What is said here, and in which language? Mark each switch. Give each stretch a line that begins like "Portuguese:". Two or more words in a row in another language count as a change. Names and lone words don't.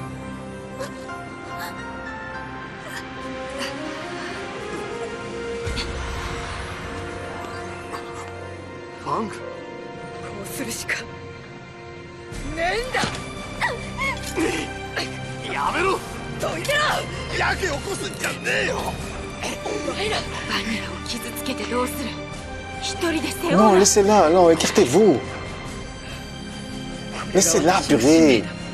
Japanese: ファング、こうするしかねえんだ。やめろ。どいてろ。やけ起こすんじゃねえよ。お前らバニラを傷つけてどうする。一人で背負う。
French: Non, laissez-la, non, écartez-vous. Laissez-la, purée.